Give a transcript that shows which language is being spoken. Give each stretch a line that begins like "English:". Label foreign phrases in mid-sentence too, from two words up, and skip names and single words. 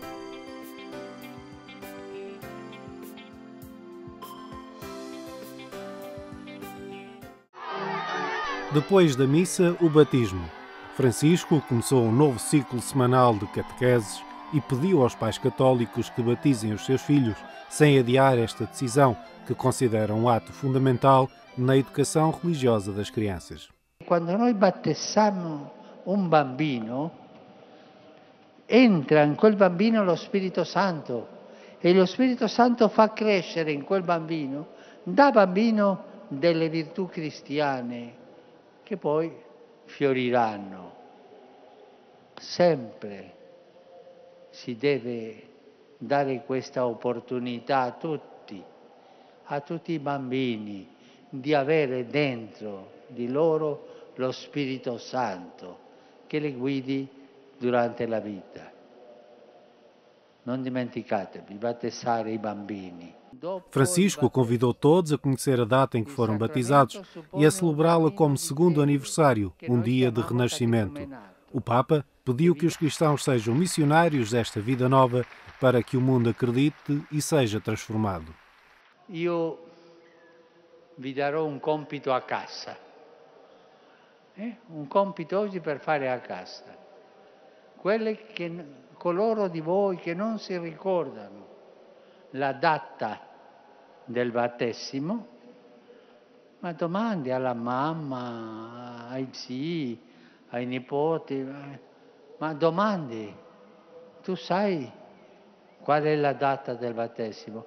Portuguese: Depois da missa, o batismo. Francisco começou um novo ciclo semanal de catequeses e pediu aos pais católicos que batizem os seus filhos, sem adiar esta decisão, que considera um ato fundamental na educação religiosa das crianças.
Italian: Quando noi battezziamo un bambino, entra in quel bambino lo Spirito Santo e lo Spirito Santo fa crescere in quel bambino, da bambino, delle virtù cristiane che poi fioriranno. Sempre si deve dare questa opportunità a tutti i bambini, di avere dentro di loro lo Spirito Santo che li guidi durante la vita. Non dimenticatevi, battezzare i bambini.
Portuguese: Francisco convidou todos a conhecer a data em que foram batizados e a celebrá-la como segundo aniversário, um dia de renascimento. O Papa pediu que os cristãos sejam missionários desta vida nova para que o mundo acredite e seja transformado.
Italian: Io vi darò un compito a casa. Un compito oggi per fare a casa. Coloro di voi che non si ricordano la data del battesimo, ma domandi alla mamma, ai zii, ai nipoti, ma domandi, tu sai qual è la data del battesimo?